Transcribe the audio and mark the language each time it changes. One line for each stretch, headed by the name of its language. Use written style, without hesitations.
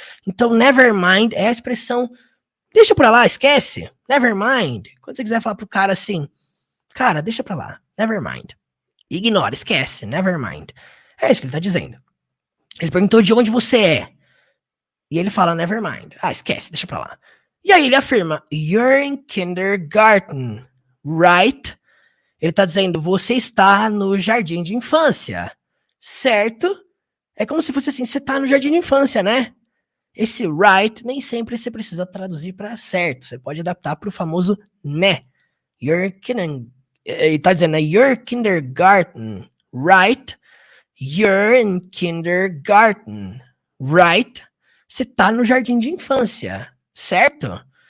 Portuguese: Então, never mind é a expressão deixa pra lá, esquece.
English: Never mind.
Portuguese: Quando você quiser falar pro cara assim, cara, deixa pra lá.
English: Never mind.
Portuguese: Ignora, esquece. Never mind. É isso que ele tá dizendo. Ele perguntou de onde você é. E ele fala
English: never mind.
Portuguese: Ah, esquece, deixa pra lá. E aí ele afirma,
English: you're in kindergarten, right?
Portuguese: Ele tá dizendo, você está no jardim de infância, certo? É como se fosse assim, você tá no jardim de infância, né? Esse right nem sempre você precisa traduzir para certo. Você pode adaptar para o famoso né. Ele tá dizendo, né?
English: Your kindergarten, right? You're in kindergarten, right?
Portuguese: Você tá no jardim de infância, certo?